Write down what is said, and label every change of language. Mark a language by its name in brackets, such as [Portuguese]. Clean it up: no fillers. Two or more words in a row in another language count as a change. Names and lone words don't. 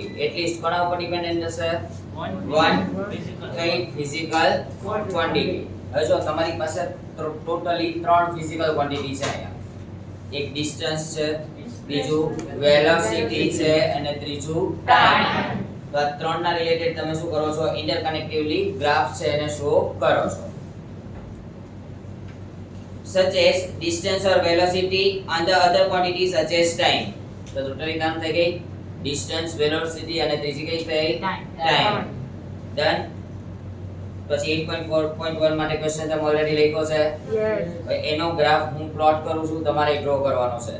[English] At least [Gujarati] કોના ઉપર ડિપેન્ડન્ટ હશે? one કઈ [English] physical quantity. [Gujarati] હવે જો તમારી પાસે ટોટલી 3 [English] physical quantity [Gujarati] છે અહીંયા. એક ડિસ્ટન્સ છે, બીજું વેલોસિટી છે અને ત્રીજું ટાઈમ. તો આ ત્રણના રિલેટેડ તમે શું કરો છો? [English] interconnectively graph [Gujarati] છે એને શો કરો છો. [English] such as distance or velocity and the other quantity such as time. [Gujarati] તો ટોટલી નામ થઈ ગઈ [English] distance, velocity [Gujarati] અને ત્રીજી કઈ થઈ? [English] time. Done. [Gujarati] પછી 8.4.1 માટે ક્વેશ્ચન તમે ઓલરેડી લખ્યો છે. હવે એનો ગ્રાફ હું પ્લોટ કરું છું, તમારે ડ્રો કરવાનો છે.